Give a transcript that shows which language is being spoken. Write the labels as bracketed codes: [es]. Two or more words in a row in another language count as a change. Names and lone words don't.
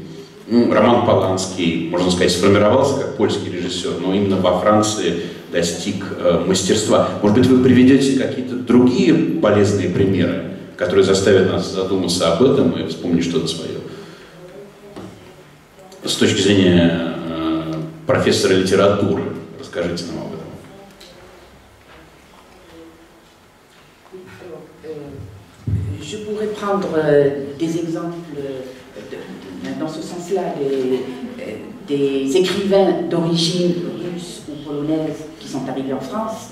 [ru] Роман Поланский, можно сказать, сформировался как польский режиссер, но именно во Франции достиг мастерства. Может быть, вы приведете какие-то другие полезные примеры, которые заставят нас задуматься об этом и вспомнить что-то свое? С точки зрения профессора литературы, расскажите нам об этом. [fr] Je pourrais prendre des exemples dans ce sens-là, des écrivains d'origine russe ou polonaise qui sont arrivés en France.